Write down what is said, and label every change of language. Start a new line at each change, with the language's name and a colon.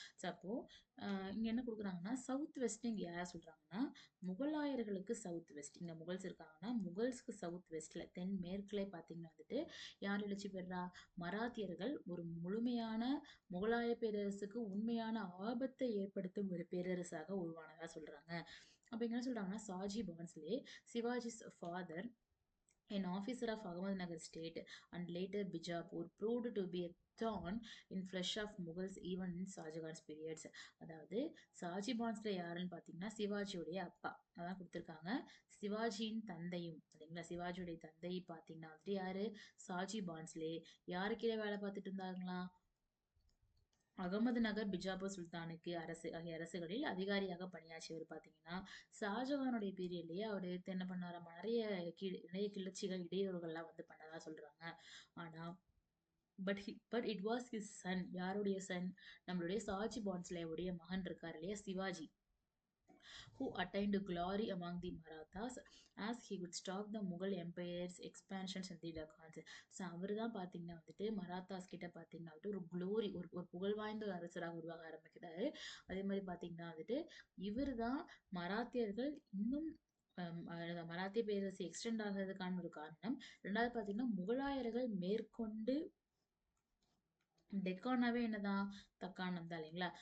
Tamil: So அப்போ இங்க என்ன கொடுக்குறாங்கன்னா சவுத் வெஸ்ட் இங்க யார் சொல்றாங்கன்னா முகலாயர்களுக்கு சவுத் வெஸ்ட். இங்க முகல்ஸ் இருக்காங்கன்னா முகல்ஸ்க்கு சவுத் வெஸ்ட்ல தென் மேற்குல பார்த்தீங்கன்னா யார் எழுச்சி பெறா? மராத்தியர்கள் ஒரு முழுமையான முகலாய பேரரசுக்கு உண்மையான ஆபத்தை ஏற்படுத்தும் ஒரு பேரரசாக உருவானதா சொல்றாங்க. அப்ப என்ன சொல்றாங்கன்னா
English: Shahaji Bhonsle, Shivaji's father, an officer of Ahmednagar state and later Bijapur, proved to be a thorn in flesh of Mughals even in Shahjahan's periods.
Tamil: அதாவது சாஜி பான்ஸ்லே யாருன்னு பார்த்தீங்கன்னா சிவாஜியுடைய அப்பா அதான் கொடுத்துருக்காங்க. சிவாஜியின் தந்தையும் சரிங்களா? சிவாஜியுடைய தந்தை பார்த்தீங்கன்னா யாரு? சாஜி பான்ஸ்லே. யாரு கீழே வேலை பார்த்துட்டு இருந்தாங்களா? அகமது நகர் பிஜாப்பூர் சுல்தானுக்கு ஆகிய அரசுகளில் அதிகாரியாக பணியாற்றியவர் பார்த்தீங்கன்னா ஷாஜகானுடைய பீரியட்லயே அவர் என்ன பண்ணாராம்? நிறைய கிளர்ச்சிகள், இடையூறுகள்லாம் வந்து பண்ணதா சொல்றாங்க.
English: ஆனா but it was his son.
Tamil: யாருடைய
English: Son?
Tamil: நம்மளுடைய சாஜி பான்ஸ்லேவுடைய மகன் இருக்கார் இல்லையா Sivaji,
English: who attained glory among the Marathas as he would stop the Mughal Empire's expansions in the Deccans.
Tamil: So அவர் தான் பார்த்தீங்கன்னா மராத்தாஸ் கிட்ட பார்த்தீங்கன்னா ஒரு க்ளோரி, ஒரு புகழ்வாய்ந்த ஒரு அரசராக உருவாக ஆரம்பிக்கிறாரு. அதே மாதிரி பார்த்தீங்கன்னா இவர் தான் மராத்தியர்கள் இன்னும் மராத்திய பேரரசு எக்ஸ்டெண்ட் ஆகிறதுக்கான ஒரு காரணம். ரெண்டாவது பார்த்தீங்கன்னா முகலாயர்கள் மேற்கொண்டு டெக்கானாவே என்னதான் தக்காணம் தான் இல்லைங்களா?